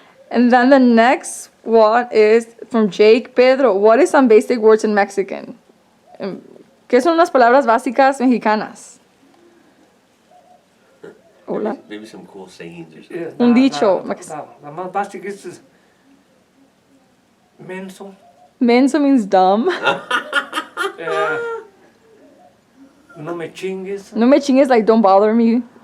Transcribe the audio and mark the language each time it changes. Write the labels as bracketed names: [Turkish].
[English] And then the next one is from Jake. Pedro, what is some basic words in Mexican? [Spanish] ¿Qué son unas palabras básicas mexicanas? Hola. [English] Maybe some cool sayings or something. Yeah, [Spanish] Un dicho. La más básica es menso. [English] Menso means dumb. [Spanish] No me chingues. No me chingues, [English] like don't bother me.